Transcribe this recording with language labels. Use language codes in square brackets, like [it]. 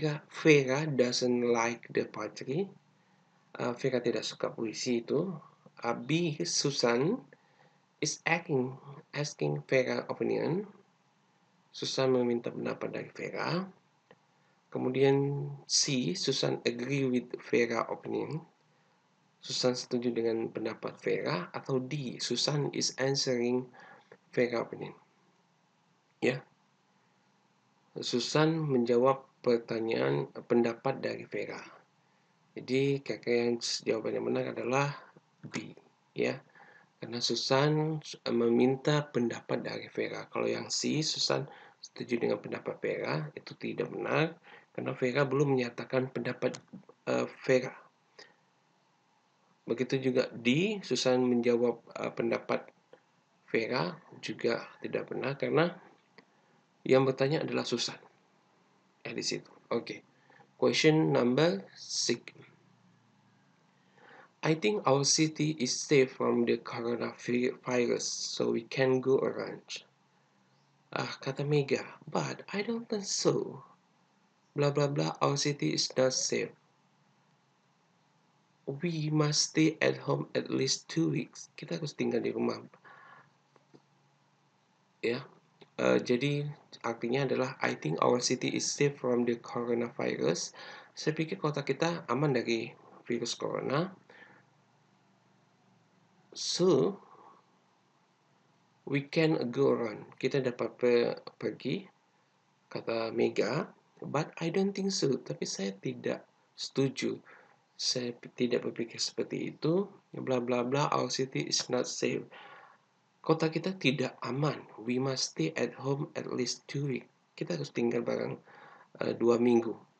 [en] Vera doesn't like the poetry. [id] Vera tidak suka puisi itu. [en] B. Susan is asking Vera opinion. [id] Susan meminta pendapat dari Vera. Kemudian C. [en] Susan agree with Vera opinion. [id] Susan setuju dengan pendapat Vera. Atau D. [en] Susan is answering Vera opinion. [id] Ya, Susan menjawab pertanyaan pendapat dari Vera. Jadi kakak jawaban yang benar adalah B, ya. Karena Susan meminta pendapat dari Vera. Kalau yang C, Susan setuju dengan pendapat Vera, itu tidak benar. Karena Vera belum menyatakan pendapat Vera. Begitu juga D, Susan menjawab pendapat Vera, juga tidak benar. Karena yang bertanya adalah Susan. [en] Di situ. Okay. Question number 6. I think our city is safe from the coronavirus, so we can go around. [id] Kata [en] Mega, but I don't think so. Blah blah blah, our city is not safe. We must stay at home at least 2 weeks. [id] Kita harus tinggal di rumah. Ya, jadi artinya adalah [en] I think our city is safe from the coronavirus. [id] Saya pikir kota kita aman dari virus corona. [en] So, we can go around. [id] Kita dapat pergi, kata Mega. [en] But I don't think so. [id] Tapi saya tidak setuju. Saya tidak berpikir seperti itu. [en] Bla bla bla. Our city is not safe. [id] Kota kita tidak aman. [en] We must stay at home at least 2 weeks. [id] Kita harus tinggal bareng 2 minggu.